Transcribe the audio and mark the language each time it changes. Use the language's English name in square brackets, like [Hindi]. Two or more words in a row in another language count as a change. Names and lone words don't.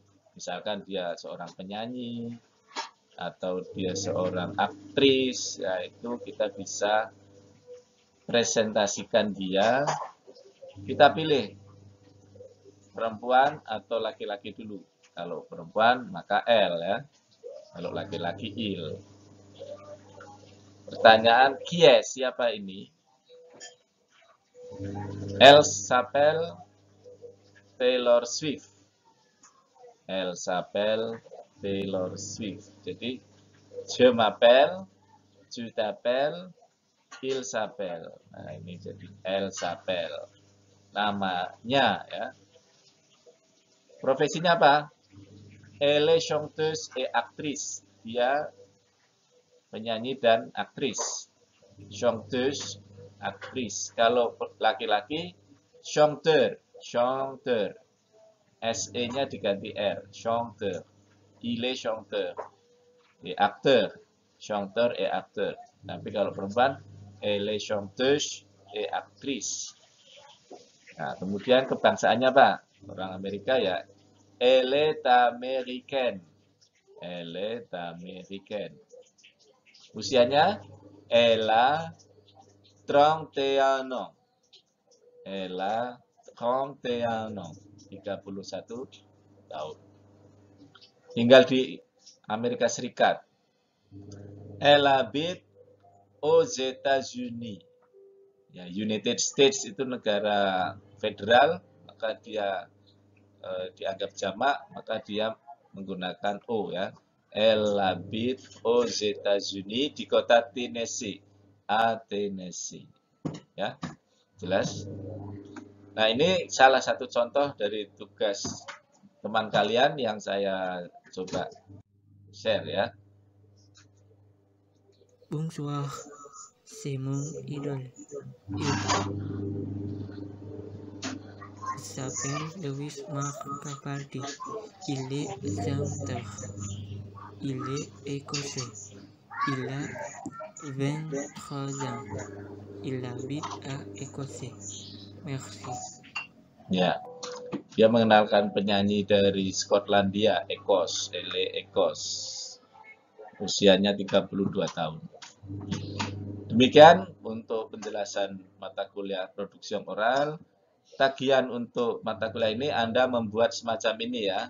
[Indonesian] Misalkan dia seorang penyanyi, atau dia seorang aktris, ya itu kita bisa presentasikan dia. Kita pilih perempuan atau laki-laki dulu. Kalau perempuan maka L ya. Kalau laki-laki il. Pertanyaan, [French] qui est? [Indonesian] Siapa ini? [French] Elle s'appelle Taylor Swift. Elle s'appelle Taylor Swift. Jadi, je m'appelle, tu t'appelles, il s'appelle. [Indonesian] Nah, ini jadi [French] elle s'appelle. [Indonesian] Namanya ya. Profesinya apa? [French] Elle est chanteuse et actrice. [Indonesian] Dia penyanyi dan aktris. Chanteuse, aktris. Kalau laki-laki, [French] chanteur, chanteur. [Indonesian] SE-nya diganti R, chanteur. [French] Il est chanteur. Et acteur, chanteur et acteur. [Indonesian] Tapi kalau perempuan, [French] elle est chanteuse et actrice. [Indonesian] Nah, kemudian kebangsaannya apa? Orang Amerika ya, [French] elle est américaine. Elle est américaine. Usianya, elle a 31 ans. Elle a 31 ans. [Indonesian] 31 tahun. Tinggal di Amerika Serikat. [French] Elle habite aux États-Unis. [Indonesian] Ya, [English] United States [Indonesian] itu negara federal, maka dia dianggap jamak, maka dia menggunakan O ya. [French] Elle habite aux États-Unis [Indonesian] di kota [French] Tennessee. [Indonesian] Tennessee. Ya, jelas? Nah, ini salah satu contoh dari tugas teman kalian yang saya coba share ya. [French] Bonsoir, c'est mon idole. Il s'appelle Louis Marc Capaldi. Il est chanteur. Il est écossais. Il a 23 ans. Il habite à Écosse. Merci. [Indonesian] Ya, dia mengenalkan penyanyi dari Skotlandia, Ekos, Ele Ekos. Usianya 32 tahun. Demikian untuk penjelasan mata kuliah produksi oral. Tagihan untuk mata kuliah ini Anda membuat semacam ini ya.